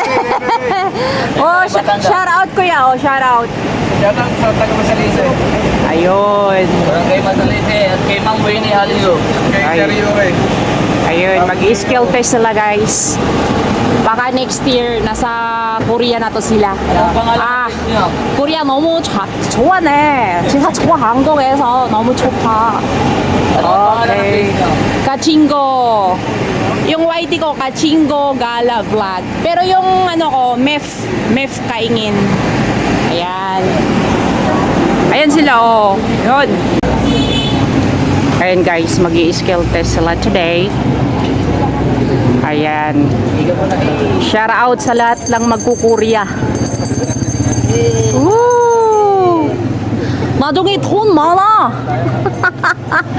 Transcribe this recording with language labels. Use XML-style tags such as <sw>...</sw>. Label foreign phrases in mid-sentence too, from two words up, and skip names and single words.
<tl>Oh,</tl> <en>shout out</en> <tl>kuya oh,</tl> <en>shout out.</en> <tl>Yatang sa taga-Masalise. Ayun. Kay Masalise at kay Mang Winnie Halyo. Ay. Ayun, mag-</tl> <en>skill test</en> <tl>sila guys. Baka next year nasa Korea na to sila. Anong pangalan niyo?</tl> <ko>코리아 너무 좋아네. 제가 저 한국에서 너무 좋다.</ko> <tl>Anong pangalan ng Okay. page niyo? Kachingo. Yung YT ko, Kachingo Gala Vlog. Pero yung ano ko, Mef Kaingin. Ayan. Ayan sila oh. Yun. Ayan guys, mag-i-</tl> <en>skill test</en> <tl>sila today. Ayan.</tl> <en>Shout out</en> <tl>sa lahat lang magkukurya.</tl> <ko>Woo! 나중에 돈 많아.</ko>